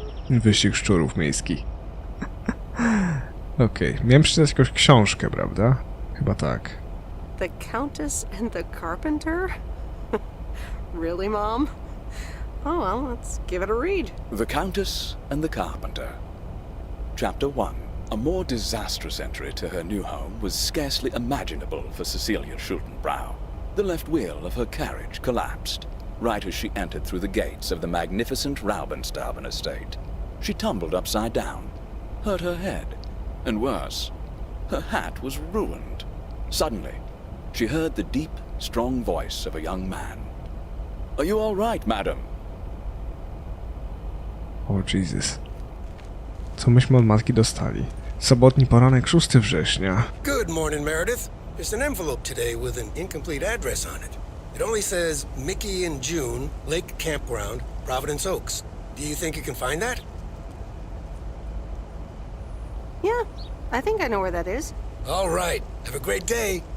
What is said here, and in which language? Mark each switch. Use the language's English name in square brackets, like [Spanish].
[Polish] Wyścig szczurów miejski. Okej, miałem przeczytać jakąś książkę, prawda? Chyba tak. [English] The Countess and the Carpenter? Really, Mom? Oh, well, let's give it a read. The Countess and the Carpenter. Chapter 1. A more disastrous entry to her new home was scarcely imaginable for Cecilia Schultenbrow. The left wheel of her carriage collapsed, right as she entered through the gates of the magnificent Raubenstaben estate. She tumbled upside down, hurt her head, and worse, her hat was ruined. Suddenly, she heard the deep, strong voice of a young man. "Are you all right, madam?" [Polish] O Jesus. Co myśmy od matki dostali? Sobotni poranek 6 września. [English] Good morning, Meredith. There's an envelope today with an incomplete address on it. It only says Mickey and June, Lake Campground, Providence Oaks. Do you think you can find that? Yeah, I think I know where that is. All right. Have a great day.